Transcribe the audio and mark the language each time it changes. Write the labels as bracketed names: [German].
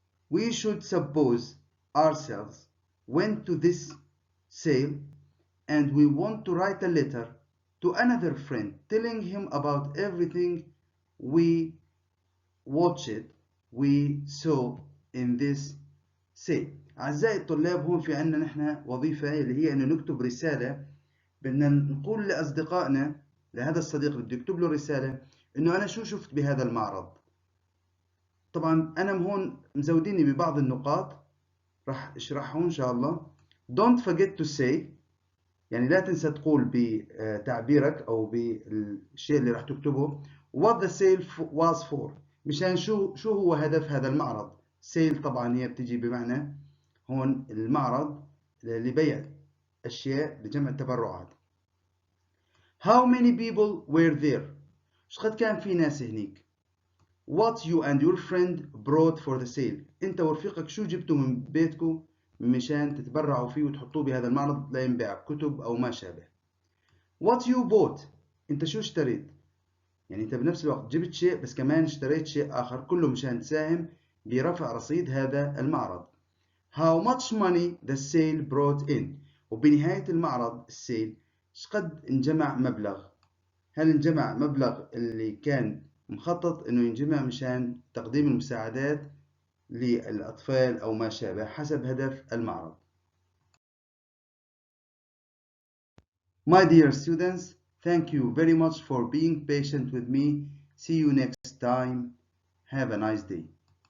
[English] We should suppose ourselves went to this sale and we want to write a letter to another friend telling him about everything we watched, we saw in this sale. [Arabic] أعزائي الطلاب، هون في عنا نحن وظيفة اللي هي إنه نكتب رسالة. بدنا نقول لأصدقائنا، لهذا الصديق اللي بده يكتب له رسالة إنه أنا شو شفت بهذا المعرض. طبعا أنا هون مزوديني ببعض النقاط راح اشرحهم إن شاء الله. [English] Don't forget to say، [Arabic] يعني لا تنسى تقول بتعبيرك أو بالشيء اللي راح تكتبه [English] what the sale was for، [Arabic] مشان شو هو هدف هذا المعرض. sale طبعا هي بتجي بمعنى هون المعرض لبيع أشياء لجمع التبرعات. [English] How many people were there؟ [Arabic] ايش قد كان في ناس هنيك. [English] What you and your friend brought for the sale، [Arabic] انت ورفيقك شو جبتوا من بيتكم مشان تتبرعوا فيه وتحطوه بهذا المعرض لينباع، كتب أو ما شابه. [English] What you bought، [Arabic] انت شو اشتريت. يعني انت بنفس الوقت جبت شيء بس كمان اشتريت شيء آخر، كله مشان تساهم برفع رصيد هذا المعرض. [English] How much money the sale brought in، [Arabic] وبنهاية المعرض السيل شقد انجمع مبلغ. هل انجمع مبلغ اللي كان مخطط انه ينجمع مشان تقديم المساعدات للأطفال أو ما شابه حسب هدف المعرض. [English] My dear students, thank you very much for being patient with me. See you next time. Have a nice day.